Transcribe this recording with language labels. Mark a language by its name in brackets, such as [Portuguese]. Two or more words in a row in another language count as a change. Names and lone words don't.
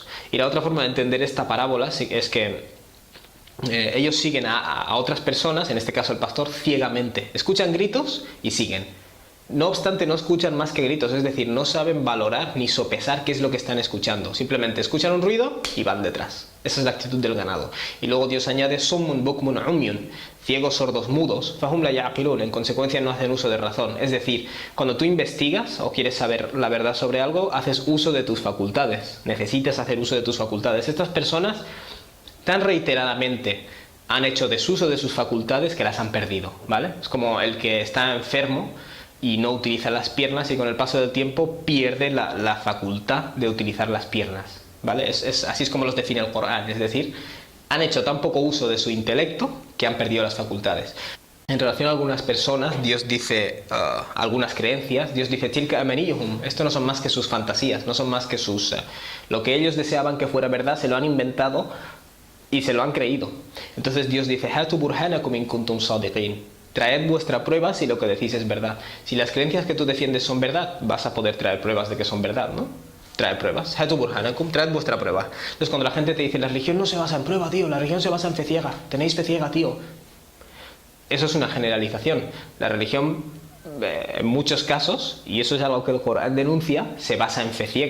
[Spanish] Y la otra forma de entender esta parábola es que ellos siguen a otras personas, en este caso el pastor, ciegamente. Escuchan gritos y siguen. No obstante, no escuchan más que gritos, es decir, no saben valorar ni sopesar qué es lo que están escuchando. Simplemente escuchan un ruido y van detrás. Esa es la actitud del ganado. Y luego Dios añade, [Arabic] صم بكم عمي, [Spanish] ciegos, sordos, mudos, [Arabic] فهم لا يعقلون, [Spanish] en consecuencia no hacen uso de razón. Es decir, cuando tú investigas o quieres saber la verdad sobre algo, haces uso de tus facultades. Necesitas hacer uso de tus facultades. Estas personas tan reiteradamente han hecho desuso de sus facultades que las han perdido, ¿vale? Es como el que está enfermo y no utiliza las piernas y con el paso del tiempo pierde la facultad de utilizar las piernas, ¿vale? Así es como los define el Corán, es decir, han hecho tan poco uso de su intelecto que han perdido las facultades. En relación a algunas personas, Dios dice, algunas creencias, Dios dice, [Arabic] تلك أمانيهم, [Spanish] esto no son más que sus fantasías, no son más que sus... lo que ellos deseaban que fuera verdad, se lo han inventado y se lo han creído. Entonces Dios dice, [Arabic] هاتوا برهانكم إن كنتم صادقين. [Spanish] Traed vuestra prueba si lo que decís es verdad. Si las creencias que tú defiendes son verdad, vas a poder traer pruebas de que son verdad, ¿no? Traed pruebas. [Arabic] هاتوا برهانكم, [Spanish] traed vuestra prueba. Entonces cuando la gente te dice, la religión no se basa en prueba, tío, la religión se basa en fe ciega. Tenéis fe ciega, tío. Eso es una generalización. La religión, en muchos casos, y eso es algo que el Corán denuncia, se basa en fe ciega.